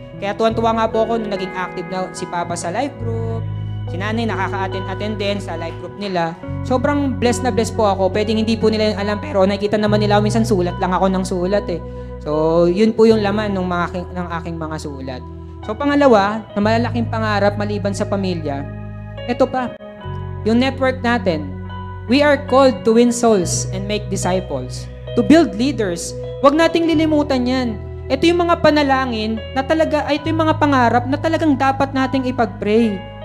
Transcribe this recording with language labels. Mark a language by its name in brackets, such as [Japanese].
[Filipino] Kaya tuwan-tuwa nga po ako nung naging active na si Papa sa life group. Si Nanay nakaka-attend din sa life group nila. Sobrang blessed na blessed po ako. Pwedeng hindi po nila alam pero nakikita naman nila minsan sulat lang ako ng sulat eh. So yun po yung laman ng aking mga sulat. So pangalawa, na malalaking pangarap maliban sa pamilya, ito pa. Yung network natin, [English] we are called to win souls and make disciples. To build leaders. [Filipino] Huwag nating lilimutan yan. Ito yung mga panalangin na talaga, ito yung mga pangarap na talagang dapat nating ipag-pray.